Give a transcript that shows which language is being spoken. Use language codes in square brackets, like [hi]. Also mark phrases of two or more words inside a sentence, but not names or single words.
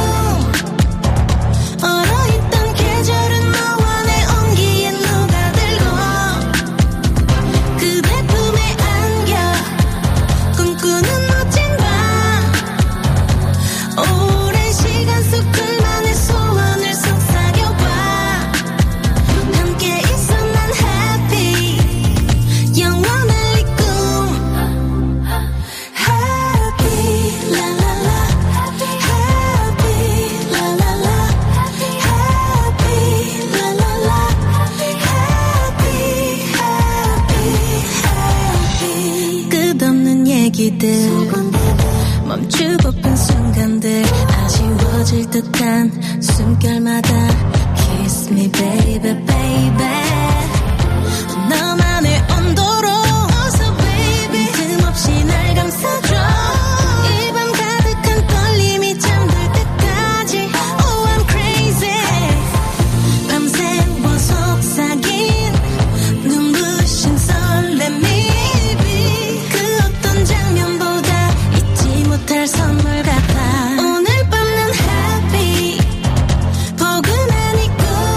[ko] 꿈 얼어있던 계절은 너와 내 온기에 녹아들고 그대 품에 안겨 꿈꾸는 멋진 밤 오랜 시간 속 둘만의 소원을 속삭여봐 함께 있어 난 happy 영원할 이 꿈 [en] happy la la la happy la la la happy la la la happy [ko] 끝없는 얘기들 멈추고픈 순간들 아쉬워질 듯한 숨결마다 [en] Kiss me baby baby [ko] 너만의 온도로 어서 baby 틈없이 날 감싸줘 이 밤 가득한 떨림이 잠들 때까지 [en] Oh I'm crazy [ko] 밤새워 속삭인 눈부신 설렘이 그 어떤 장면보다 잊지 못할 선물 같아 오늘 밤은 happy 포근한 이 꿈